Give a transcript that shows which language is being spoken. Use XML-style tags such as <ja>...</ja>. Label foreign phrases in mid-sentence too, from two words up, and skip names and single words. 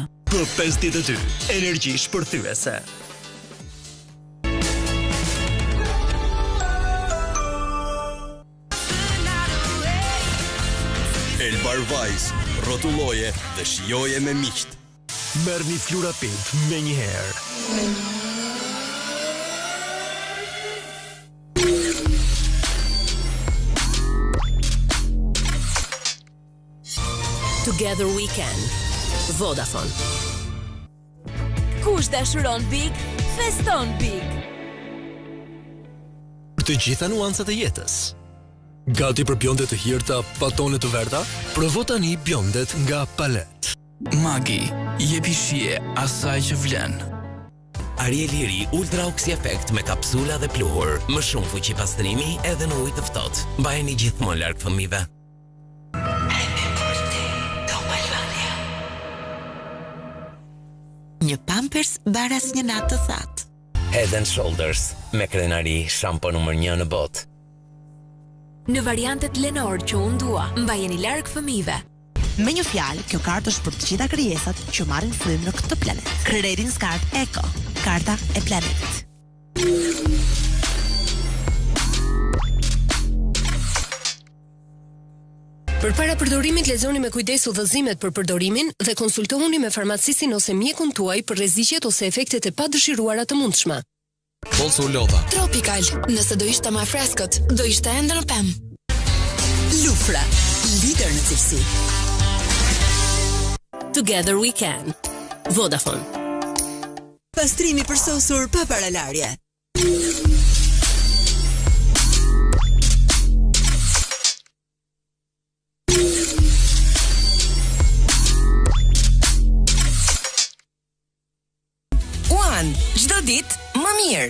<sq>Për 52, energji shpërthyese. Elbar Vajs, rrotulloje dhe shijoje me miqt. Merrni Flurapint me një herë.</sq> <en>Together we can. Vodafone.</en> <sq>Kush dashuron big, feston big. Për të gjitha nuancat e jetës. Gati për bjondet të hirta, pa tone të verda? Provo tani bjondet nga Palet. Magi, jepi shije asaj që vlen. Ariel i ri Ultra Oxy Effect me kapsula dhe pluhur. Më shumë fuqi pastrimi edhe në ujë të ftohtë. Mbajeni gjithmonë larg fëmijëve. Një Pampers baras një natë të thatë. Head and Shoulders me krenari, shampo numër 1 në botë. Në variantet Lenor që unë dua, mbajeni larg fëmijëve. Me një fjalë, kjo kartë është për të gjitha krijesat që marrin frymë në këtë planet. Credit Card Eco, karta e planetit. Përpara përdorimit lexoni me kujdes udhëzimet për përdorimin dhe konsultohuni me farmacistin ose mjekun tuaj për rreziqet ose efektet e padëshiruara të mundshme. Bolso Lodha. Tropical, nëse do ishte më freskët, do ishte ende në pemë. Lufra, lider në cilësi.</sq> <en>Together we can. Vodafone.</en> <sq>Pastrimi përsosur pa paralarje. Çdo ditë më mirë.</sq>